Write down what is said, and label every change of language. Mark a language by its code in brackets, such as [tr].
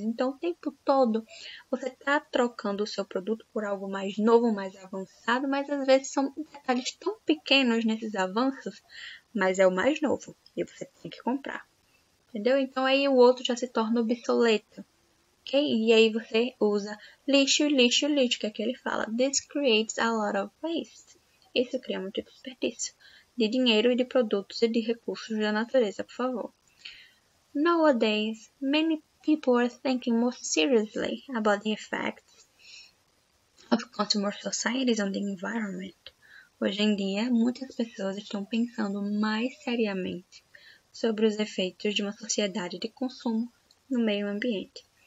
[pt] Então, o tempo todo, você está trocando o seu produto por algo mais novo, mais avançado, mas às vezes são detalhes tão pequenos nesses avanços, mas é o mais novo e você tem que comprar. Entendeu? Então, aí o outro já se torna obsoleto. Ok? E aí você usa lixo, que é que ele fala. [en] This creates a lot of waste. [pt] Isso cria muito desperdício de dinheiro e de produtos e de recursos da natureza, por favor. [en] Nowadays, many people are thinking more seriously about the effects of consumer societies on the environment. [pt] Hoje em dia, muitas pessoas estão pensando mais seriamente sobre os efeitos de uma sociedade de consumo no meio ambiente.